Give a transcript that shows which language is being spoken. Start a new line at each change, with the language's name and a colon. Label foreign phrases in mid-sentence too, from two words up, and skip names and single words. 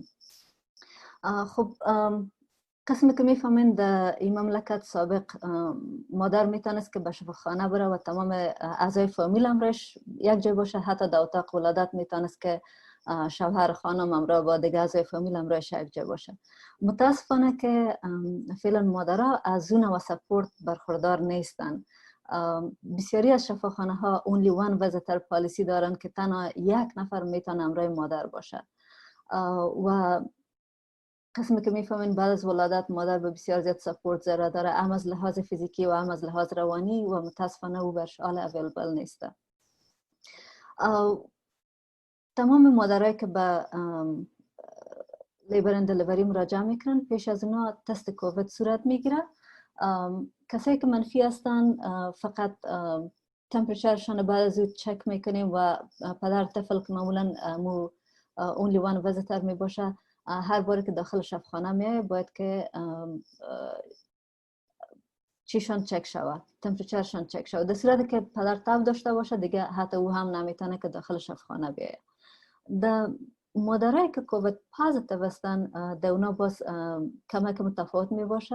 Persian: خب قسمی که میفهمین در این مملکت سابق مادر میتونست که به شفاخانه بره و تمام اعضای فامیل امرش یک جای باشه، حتی در اتاق ولادت میتونست که شوهر خانم امرا با دیگه اعضای فامیل امرش یک جای باشه. متاسفانه که فعلا مادرها از اون و سپورت برخوردار نیستن. بسیاری از شفاخانه ها
English: only one visitor policy
Persian: دارن که تنها یک نفر میتونه امرای مادر باشه و قسمی که میفهمین بعد از ولادت مادر به بسیار زیاد سپورت ضرر داره، هم از لحاظ فیزیکی و هم از لحاظ روانی و متاسفانه او برش حال اویلیبل نیسته. تمام مادرایی که به
English: labor and delivery
Persian: مراجعه میکنن پیش از اونا تست کووید صورت میگیره. کسایی که منفی هستن فقط تمپریچرشان بعد از او چک میکنیم و پدر طفل که معمولا
English: only one visitor
Persian: می باشه هر باری که داخل شفاخانه میای باید که چیشان چک شود، تمپریچرشان چک شود. در صورتی که پدر تب داشته باشه دیگه حتی او هم نمیتونه که داخل شفاخانه بیاید. در مادرایی که
English: COVID positive
Persian: هستن در اونا باز کمک متفاوت می باشه.